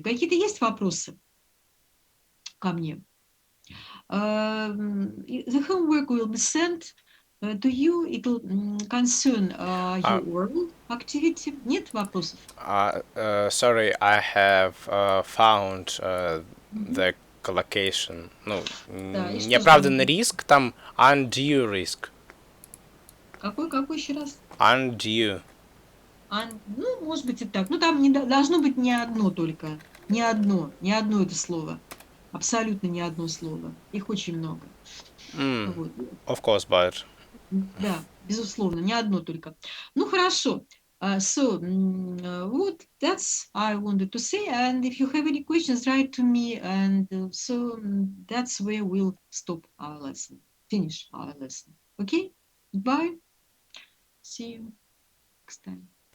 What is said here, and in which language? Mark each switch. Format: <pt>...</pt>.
<ru>Какие-то есть вопросы ко мне?</ru> <en>The homework will be sent to you. It will concern your oral activity.</en> <ru>Нет вопросов?</ru> <en>Sorry, I have found the collocation.</en> <ru>Ну, неоправданный риск, там undue risk. Какой еще раз?</ru> <en>Undue.</en> <ru>Ну, может быть и так. Ну, там не должно быть ни одно только. Ни одно это слово. Абсолютно ни одно слово. Их очень много. Вот.</ru> <en>Of course, but...</en> <ru>Да, безусловно, ни одно только. Ну, хорошо.</ru> <en>So, what that's I wanted to say. And if you have any questions, write to me. And so that's where we'll stop our lesson. Finish our lesson. Okay? Goodbye. See you next time.</en>